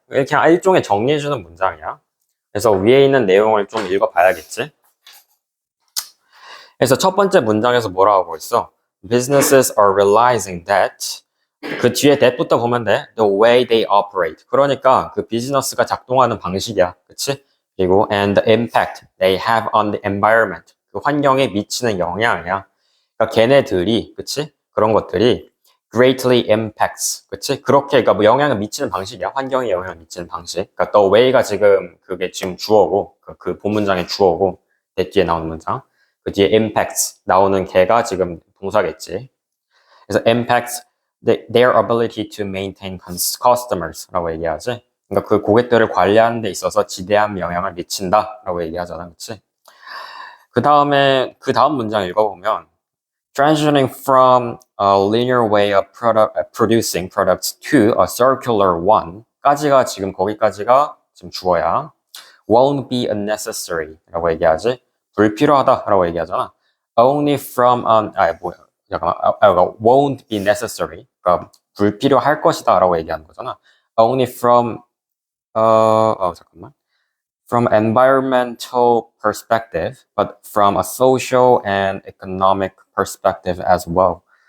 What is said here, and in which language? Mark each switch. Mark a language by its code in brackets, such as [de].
[ko] 그냥 일종의 정리해주는 문장이야. 그래서 위에 있는 내용을 좀 읽어봐야겠지. 그래서 첫 번째 문장에서 뭐라고 하고 있어? [en] Businesses are realizing that [ko] 그 뒤에 that부터 보면 돼. [en] The way they operate. [ko] 그러니까 그 비즈니스가 작동하는 방식이야. 그치? 그리고 [en] and the impact they have on the environment. [ko] 그 환경에 미치는 영향이야. 그러니까 걔네들이, 그치? 그런 것들이 greatly impacts. 그치? 그렇게, 그러니까 뭐 영향을 미치는 방식이야. 환경에 영향을 미치는 방식. 그러니까 the way가 지금 그게 지금 주어고, 그 본문장의 주어고, that 뒤에 나오는 문장. 그 뒤에 impacts 나오는 걔가 지금 동사겠지. [en] 그래서 impacts their ability to maintain customers [ko] 라고 얘기하지. 그러니까 그 고객들을 관리하는 데 있어서 지대한 영향을 미친다라고 얘기하잖아, 그렇지? [en] 그 다음 문장 읽어보면 transitioning from a linear way of producing products to a circular one [ko] 까지가 지금 거기까지가 지금 주어야. [en] won't be unnecessary [ko] 라고 얘기하지. 불필요하다라고 얘기하잖아. [en] Only from [ko] 잠깐만. [en] won't be necessary. [ko] 그러니까 불필요할 것이다라고 얘기하는 거잖아. [en] Only from [ko] 잠깐만. [en] From environmental perspective, but from a social and economic perspective as well.